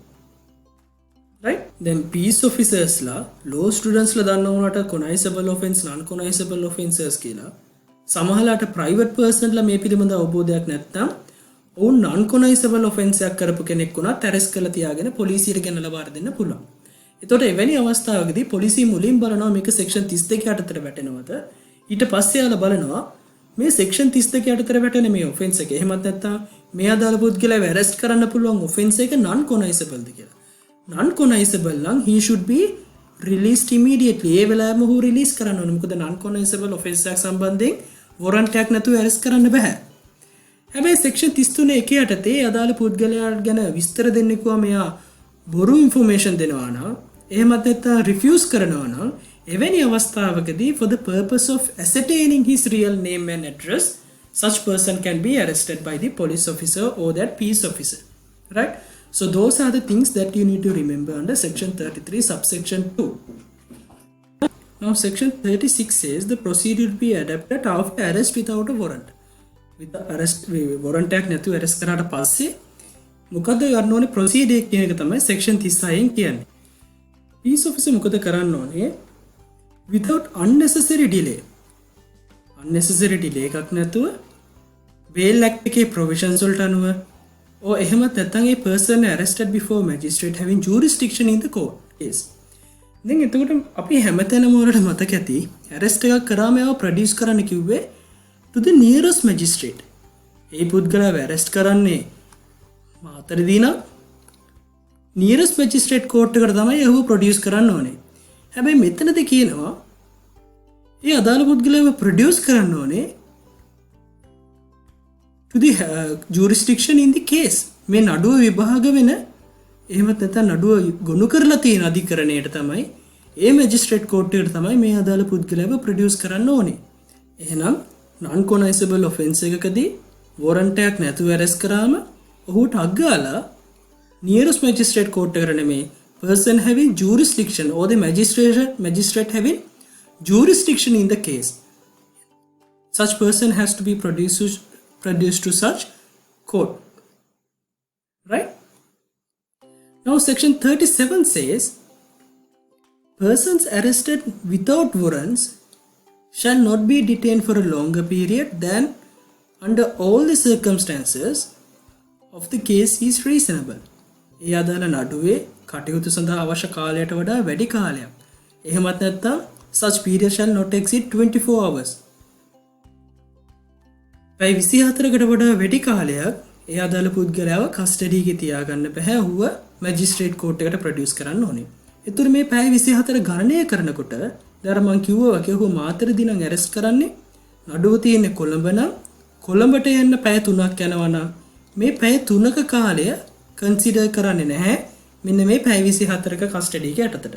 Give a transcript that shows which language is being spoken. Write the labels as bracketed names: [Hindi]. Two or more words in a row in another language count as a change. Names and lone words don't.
[English] Right? Then peace officers la law students la [Sinhala] දන්න උනාට [English] cognizable offence non cognizable offences කියලා. [Sinhala] සමහරලාට [English] private person [Sinhala] ලා මේ පිළිබඳ අවබෝධයක් නැත්නම් ඔවුන් [English] non-cognizable offence [Sinhala] එකක් කරපු කෙනෙක් වුණත් ඇරෙස්ට් කරලා තියාගෙන පොලිසියට ගෙනලා බාර දෙන්න පුළුවන්. එතකොට එවැනි අවස්ථාවකදී පොලිසිය මුලින් බලනවා මේක සෙක්ෂන් 32 යටතට වැටෙනවද? ඊට පස්සේ යාලා බලනවා මේ සෙක්ෂන් 32 යටතට වැටෙන මේ ඔෆෙන්ස් එක. එහෙමත් නැත්නම් මේ අදාළ පුද්ගලයාව ඇරෙස්ට් කරන්න පුළුවන් ඔෆෙන්ස් එක non-cognizable ද කියලා. [English] non-cognizable නම් he should be released immediately. [Sinhala] ඒ වෙලාවෙම ඔහු රිලීස් කරන්න ඕනේ. මොකද [English] non-cognizable offense [Sinhala] එකක් සම්බන්ධයෙන් warrant එකක් නැතුව ඇරෙස්ට් කරන්න බෑ. හැබැයි සෙක්ෂන් 33 එක යටතේ අදාළ පුද්ගලයා ගැන විස්තර දෙන්න කිව්වා මෙයා බොරු ඉන්ෆර්මේෂන් දෙනවා නම් එහෙමත් නැත්නම් රිෆියුස් කරනවා නම් එවැනි අවස්ථාවකදී [English] for the purpose of ascertaining his real name and address such person can be arrested by the police officer or that peace officer. Right? So those are the things that you need to remember under section 33 subsection 2. Now section 36 says the procedure will be adapted after arrest without a warrant. With the arrest warrant [Sinhala] එකක් නැතුව arrest කරාට පස්සේ මොකද කරන්න ඕනේ procedure එක කියන එක තමයි section 36 කියන්නේ. [English] peace officer [Sinhala] මොකද කරන්න ඕනේ [English] without unnecessary delay. unnecessary delay [Sinhala] එකක් නැතුව [English] bail act එකේ provisions [Sinhala] වලට අනුව [English] or [Sinhala] එහෙමත් නැත්නම් ඒ [English] person arrested before magistrate having jurisdiction in the court case. [Sinhala] දැන් එතකොට අපි හැමතැනම වලට මතක ඇති arrest එකක් කරාම ඒව produce කරන්න කිව්වේ [English] to the nearest magistrate. [Sinhala] ඒ පුද්ගලයාව arrest කරන්නේ මාතරදී නම් [English] nearest magistrate court [Sinhala] එකට තමයි ඒව produce කරන්න ඕනේ. හැබැයි මෙතනදී කියනවා ඒ අදාළ පුද්ගලයාව produce කරන්න ඕනේ [English] to the jurisdiction in the case. [Sinhala] මේ නඩුව විභාග වෙන එහෙමත් නැත්නම් නඩුව ගොනු කරලා තියෙන අධිකරණයට තමයි ඒ මැජිස්ට්‍රේට් කෝර්ට් එකට තමයි මේ අදාළ පුද්ගලයාව ප්‍රොඩියුස් කරන්න ඕනේ. එහෙනම් non-cognizable offence එකකදී warrant එකක් නැතුව arrest කරාම ඔහුට අග්ගාලා nearest magistrate court එකට නෙමෙයි person having jurisdiction or the magistrate having jurisdiction in the case. [English] Such person has to be produced to such court. Right? Now section 37 says persons arrested without warrants shall not be detained for a longer period than under all the circumstances of the case is reasonable. [Sinhala] ඒ අදාළ නඩුවේ කටයුතු සඳහා අවශ්‍ය කාලයට වඩා වැඩි කාලයක්. එහෙමත් නැත්නම් [English] such period shall not exceed 24 hours. [Sinhala] පැය 24කට වඩා වැඩි කාලයක් ඒ අදාළ පුද්ගලයාව කස්ටඩි එකේ තියාගන්න බෑ. ඔහුව මැජිස්ට්‍රේට් කෝර්ට් එකට ප්‍රොඩියුස් කරන්න ඕනේ. ඒතර මේ පැය 24 ගණනය කරනකොට දැන් මම කිව්වා වගේ ඔහු මාතරදී නම් ඇරෙස්ට් කරන්නේ නඩුව තියෙන්නේ කොළඹ නම් කොළඹට යන්න පැය 3ක් යනවා නම් මේ පැය 3ක කාලය කන්සිඩර් කරන්නේ නැහැ මෙන්න මේ පැය 24ක කස්ටඩි එක යටතට.